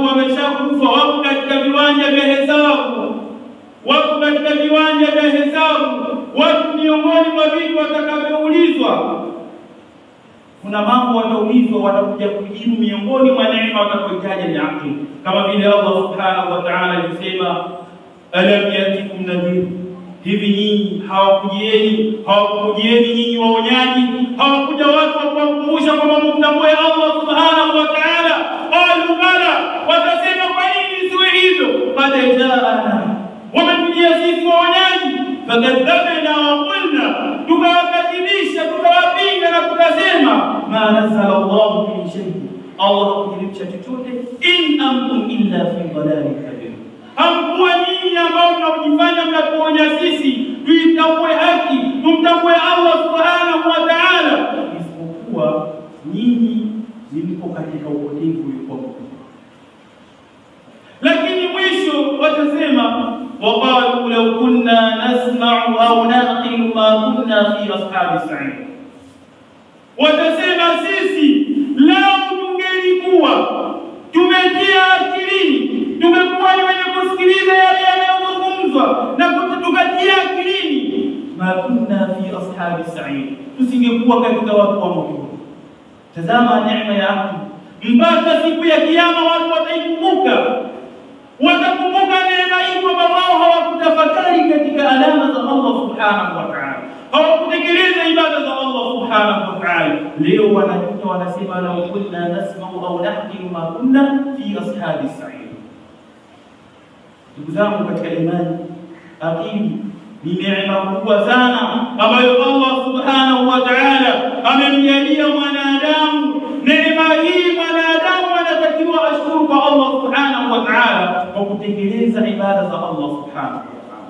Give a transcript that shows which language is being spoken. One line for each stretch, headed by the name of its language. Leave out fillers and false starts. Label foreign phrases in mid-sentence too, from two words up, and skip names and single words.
Swahili: wameshakufa, wako katika viwanja vya hesabu, wako katika viwanja vya hesabu, watu miongoni mwa vitu watakavyoulizwa, kuna mambo wataulizwa, watakuja kujibu miongoni mwa neema watakayohitaji ni akili, kama vile Allah
Arabic: سبحانه وتعالى
Swahili: alisema,
Arabic: ألم يأتكم نذير,
Swahili: hivi nyinyi hawakujieni nyinyi waonyaji, hawakuja watu wa kuwakumbusha kwamba mtambue Allah
Arabic: سبحانه وتعالى? قالوا بلى,
Swahili: watasema kwa nini siwe hivyo?
Arabic: قد جاءنا,
Swahili: wametujia sisi waonyaji,
Arabic: فكذبنا وقلنا,
Swahili: tukawakadhibisha tukawapinga na tukasema,
Arabic: ما نزل الله من شيء,
Swahili: Allah hakuteremsha chochote,
Arabic: إن أنتم إلا في ضلال كبير,
Swahili: hamkuwa nyinyi ambao mnajifanya mnatuonya sisi tuitambue haki, tumtambue Allah
Arabic: سبحانه وتعالى,
Swahili: isipokuwa nyinyi mlipo katika upotevu uliokuwa. Lakini mwisho watasema,
Arabic: وقالوا لو كنا نسمع أو نعقل ما كنا في أصحاب السعير,
Swahili: watasema sisi lao tungelikuwa tumetia akilini, tumekuwa ni wenye kusikiliza yale yanayozungumzwa na kutukatia akilini,
Arabic: ما كنا في أصحاب السعير,
Swahili: tusingekuwa katika watu wa moto. Tazama neema ya akili, mpaka siku ya kiyama watu wataikumbuka, watakumbuka neema hii kwamba wao hawakutafakari katika alama za Allah
Arabic: سبحانه وتعالى,
Swahili: hawakutekeleza ibada za Allah
Arabic: سبحانه وتعالى.
Swahili: Leo wanajuta, wanasema
Arabic: لو كنا نسمع أو نعقل ما كنا في أصحاب السعير.
Swahili: Ndugu zangu katika imani, akili ni neema kubwa sana ambayo Allah
Arabic: سبحانه وتعالى
Swahili: amemjalia mwanadamu. Neema hii mwanadamu anatakiwa ashukuru kwa Allah
Arabic: سبحانه وتعالى
Swahili: kwa kutekeleza ibada za Allah
Arabic: سبحانه وتعالى.